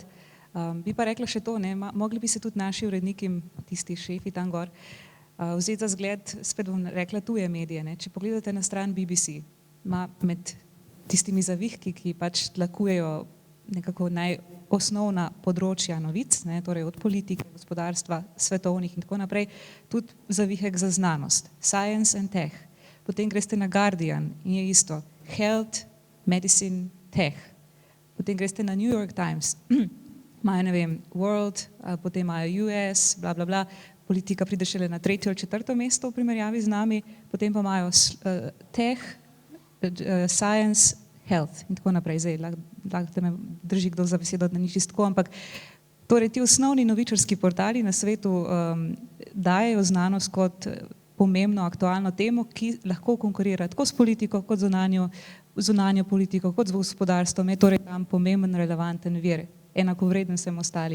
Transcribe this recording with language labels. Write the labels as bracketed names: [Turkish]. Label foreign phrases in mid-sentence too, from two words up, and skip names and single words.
[Slovenian] Bi pa rekla še to, ne, mogli bi se tudi naši uredniki, tisti šefi tam gor, vzeti za zgled, spet bom rekla, tuje medije. Ne. Če pogledate na stran BBC, ima med tistimi zavihki, ki pač tlakujejo nekako najosnovna področja novic, ne, torej od politike, gospodarstva, svetovnih in tako naprej, tudi zavihek za znanost, [English] science and tech. [Slovenian] Potem greste na Guardian in je isto, [English] health, medicine, tech. [Slovenian] Potem greste na New York Times, imajo, ne vem, World, potem imajo US, bla, bla, bla, politika pride šele na 3. ali 4. mesto v primerjavi z nami, potem pa imajo [English] tech, science, health [Slovenian] in tako naprej. Zdaj, lahko me drži kdo za besedo, da ni čisto tako, ampak torej ti osnovni novičarski portali na svetu dajejo znanost kot pomembno aktualno temo, ki lahko konkurira tako s politiko, kot zunanjo politiko, kot z gospodarstvom, je torej tam pomemben, relevanten vir, enakovreden vsem ostalim.